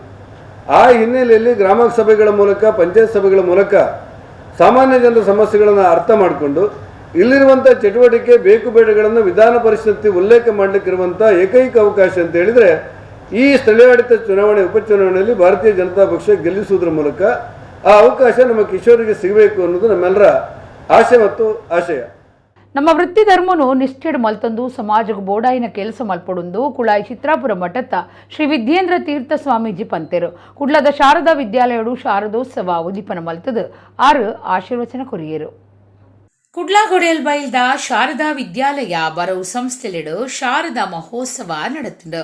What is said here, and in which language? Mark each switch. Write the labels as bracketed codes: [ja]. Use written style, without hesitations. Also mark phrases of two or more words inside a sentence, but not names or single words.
[kn] ಆ ಹಿನ್ನೆಲೆಯಲ್ಲಿ ಗ್ರಾಮ ಸಭೆಗಳ ಮೂಲಕ, ಪಂಚಾಯತ್ ಸಭೆಗಳ ಮೂಲಕ ಸಾಮಾನ್ಯ ಜನರ ಸಮಸ್ಯೆಗಳನ್ನು ಅರ್ಥ ಮಾಡಿಕೊಂಡು ಇಲ್ಲಿರುವಂಥ ಚಟುವಟಿಕೆ ಬೇಕು ಬೇಡಗಳನ್ನು ವಿಧಾನ ಪರಿಷತ್ತಿ ಉಲ್ಲೇಖ ಮಾಡಲಿಕ್ಕಿರುವಂಥ ಏಕೈಕ ಅವಕಾಶ ಅಂತ ಹೇಳಿದರೆ ಈ ಸ್ಥಳೀಯಾಡಳಿತ ಚುನಾವಣೆ, ಉಪಚುನಾವಣೆಯಲ್ಲಿ ಭಾರತೀಯ ಜನತಾ ಪಕ್ಷ ಗೆಲ್ಲಿಸುವುದರ ಮೂಲಕ ಆ ಅವಕಾಶ ನಮ್ಮ ಕಿಶೋರಿಗೆ ಸಿಗಬೇಕು ಅನ್ನೋದು ನಮ್ಮೆಲ್ಲರ ಆಸೆ ಮತ್ತು ಆಶಯ. [tcy] ನಮ್ಮ ವೃತ್ತಿ ಧರ್ಮನು ನಿಷ್ಠೆಡು ಮಲ್ತಂದು ಸಮಾಜಕ್ಕೆ ಬೋಡಾಯಿನ ಕೆಲಸ ಮಲ್ಪಡುಂದು ಕುಳಾಯಿ ಚಿತ್ರಾಪುರ ಮಠದ ಶ್ರೀ ವಿದ್ಯೇಂದ್ರ ತೀರ್ಥ ಸ್ವಾಮೀಜಿ ಪಂತೆರು. ಕುಡ್ಲದ ಶಾರದಾ ವಿದ್ಯಾಲಯಡು ಶಾರದೋತ್ಸವ ಉದೀಪನ ಮಲ್ತದು 6 ಆಶೀರ್ವಚನ ಕೊರಿಯರು. ಕುಡ್ಲಾಗೊಡೆಯಲ್ ಬೈಲ್ದ ಶಾರದಾ ವಿದ್ಯಾಲಯ ಬರವು ಸಂಸ್ಥೆಲೆಡು ಶಾರದಾ ಮಹೋತ್ಸವ ನಡೆತಿಂಡು.